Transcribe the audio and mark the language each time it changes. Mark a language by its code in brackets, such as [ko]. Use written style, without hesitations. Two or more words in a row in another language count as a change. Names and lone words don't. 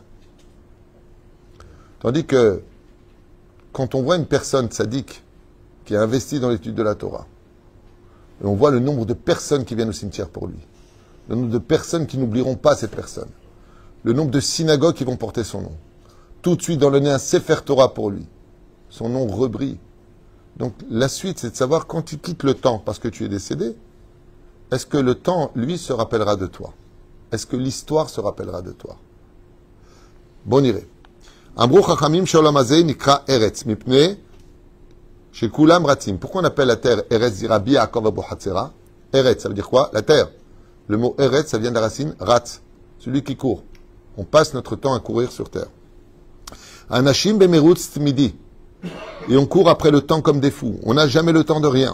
[fr] Tandis que, quand on voit une personne sadique qui a investi dans l'étude de la Torah, et on voit le nombre de personnes qui viennent au cimetière pour lui, le nombre de personnes qui n'oublieront pas cette personne, le nombre de synagogues qui vont porter son nom, tout de suite dans le nez un Sefer Torah pour lui, son nom rebrille. Donc la suite, c'est de savoir quand tu quittes le temps parce que tu es décédé, est-ce que le temps, lui, se rappellera de toi? Est-ce que l'histoire se rappellera de toi? Bon iré. [he] אמרו חכמים שעולם הזה נקרא ארץ מפני שכולם רצים. [fr] Pourquoi on appelle la terre Eretz dit Rabbi Yaakov Abu Hatzera? Eretz, ça veut dire quoi? La terre. Le mot Eretz, ça vient de la racine ratz, celui qui court. On passe notre temps à courir sur terre. [he] אנשים במרוץ תמידי. [fr] Et on court après le temps comme des fous. On n'a jamais le temps de rien.